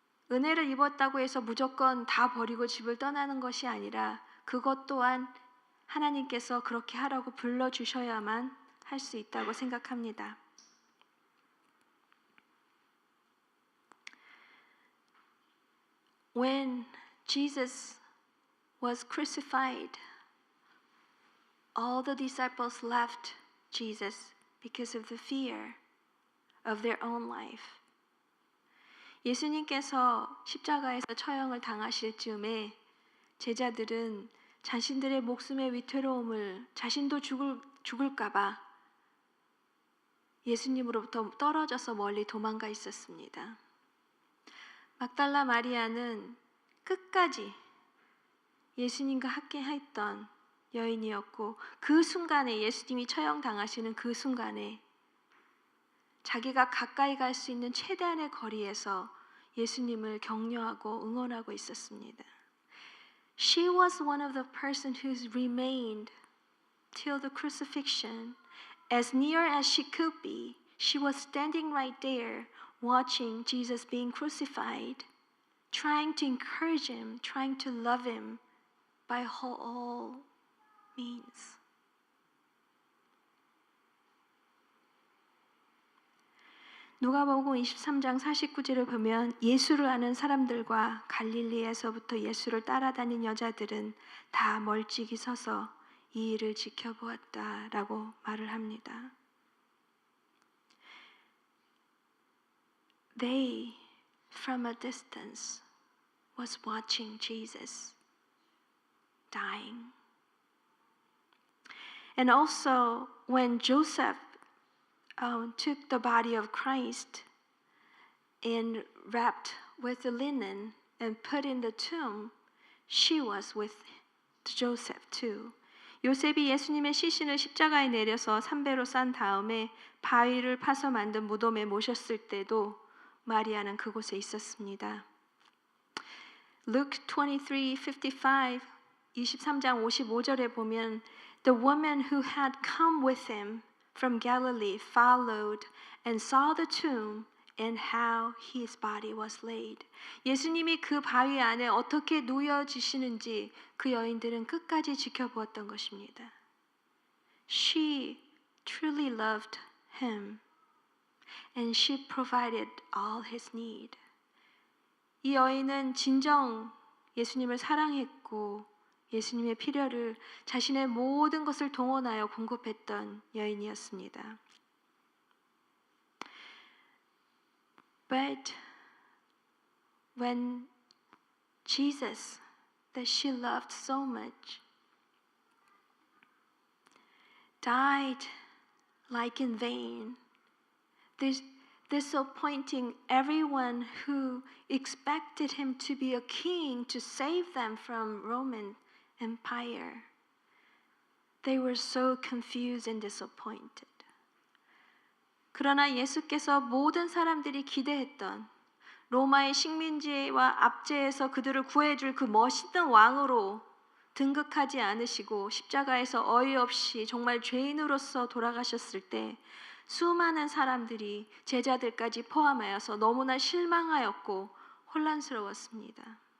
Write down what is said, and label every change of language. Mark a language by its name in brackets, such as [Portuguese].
[Korean] 은혜를 입었다고 해서 무조건 다 버리고 집을 떠나는 것이 아니라 그것 또한 하나님께서 그렇게 하라고 불러주셔야만 할 수 있다고 생각합니다. [English] When Jesus was crucified, all the disciples left Jesus because of the fear of their own life. [Korean] 예수님께서 십자가에서 처형을 당하실 즈음에 제자들은 자신들의 목숨의 위태로움을 자신도 죽을까봐 예수님으로부터 떨어져서 멀리 도망가 있었습니다. 막달라 마리아는 끝까지 예수님과 함께 했던 여인이었고 그 순간에 예수님이 처형당하시는 그 순간에 자기가 가까이 갈 수 있는 최대한의 거리에서 예수님을 격려하고 응원하고 있었습니다. [English] She was one of the person who remained till the crucifixion. As near as she could be, she was standing right there watching Jesus being crucified, trying to encourage him, trying to love him by all means. [Korean] 누가복음 23장 49절을 보면 예수를 아는 사람들과 갈릴리에서부터 예수를 따라다닌 여자들은 다 멀찍이 서서 이 일을 지켜보았다라고 말을 합니다. [English] They, from a distance, was watching Jesus dying. And also, when Joseph took the body of Christ and wrapped with the linen and put in the tomb, she was with Joseph too. [Korean] 요셉이 예수님의 시신을 십자가에 내려서 삼배로 싼 다음에 바위를 파서 만든 무덤에 모셨을 때도 마리아는 그곳에 있었습니다. [English] Luke 23:55, [Korean] 23장 55절에 보면 [English] The woman who had come with him from Galilee followed and saw the tomb and how his body was laid. [Korean] 예수님이 그 바위 안에 어떻게 누워지시는지 그 여인들은 끝까지 지켜보았던 것입니다. [English] She truly loved him and she provided all his need. [Korean] 이 여인은 진정 예수님을 사랑했고 예수님의 필요를 자신의 모든 것을 동원하여 공급했던 여인이었습니다. [English] But when Jesus, that she loved so much, died like in vain, disappointing everyone who expected him to be a king to save them from Roman Empire. They were so confused and disappointed. [Korean] 그러나 예수께서 모든 사람들이 기대했던 로마의 식민지와 압제에서 그들을 구해줄 그 멋있는 왕으로 등극하지 않으시고 십자가에서 어이없이 정말 죄인으로서 돌아가셨을 때 수많은 사람들이 제자들까지 포함하여서 너무나 실망하였고 혼란스러웠습니다.